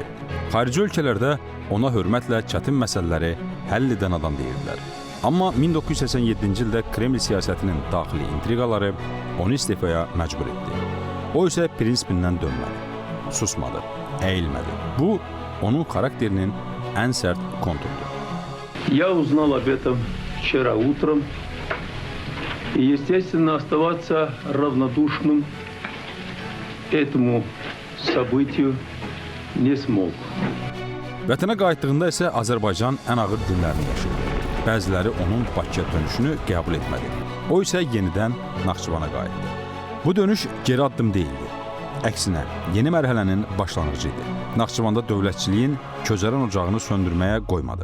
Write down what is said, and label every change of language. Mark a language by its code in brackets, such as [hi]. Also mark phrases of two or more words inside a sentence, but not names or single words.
[az] Xarici ölkələrdə ona hörmətlə çətin məsələləri həll edən adam deyirdilər. Amma 1987-ci ildə Kreml siyasətinin daxili intriqaları onu istifaya məcbur etdi. O isə prinsipindən dönmədi, susmadı, əyilmədi. Bu, onun xarakterinin ən sərt konturudur. [ru] Я узнал об этом вчера утром и, естественно, оставаться равнодушным этому событию не смог. [az] Vətənə qayıtdığında isə Azərbaycan ən ağır günlərini yaşayırdı. Bəziləri onun Bakıya dönüşünü qəbul etmədi. O isə yenidən Naxçıvana qayıtdı. Bu dönüş geri addım deyildi. Əksinə, yeni mərhələnin başlanğıcı idi. Naxçıvanda dövlətçiliyin közərən ocağını söndürməyə qoymadı.